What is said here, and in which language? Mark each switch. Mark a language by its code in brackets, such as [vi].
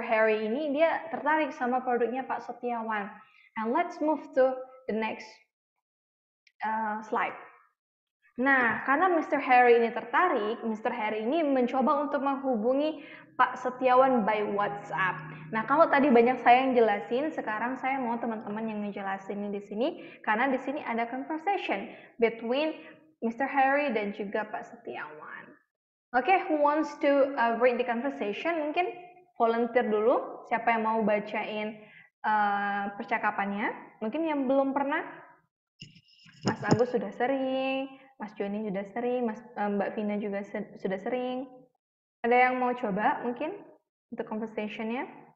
[id] Harry ini dia tertarik sama produknya Pak Setiawan. [en] And let's move to the next slide. [id] Nah, karena Mr. Harry ini tertarik, Mr. Harry ini mencoba untuk menghubungi Pak Setiawan by WhatsApp. Nah, kalau tadi banyak saya yang jelasin, sekarang saya mau teman-teman yang ngejelasin di sini, karena di sini ada [en] conversation between Mr. [id] Harry dan juga Pak Setiawan. [en] Oke, who wants to read the conversation? [id] Mungkin volunteer dulu, siapa yang mau bacain percakapannya? Mungkin yang belum pernah. Mas Agus sudah sering, Mas Joni sudah sering, Mbak Vina juga sudah sering. Ada yang mau coba mungkin untuk conversation-nya?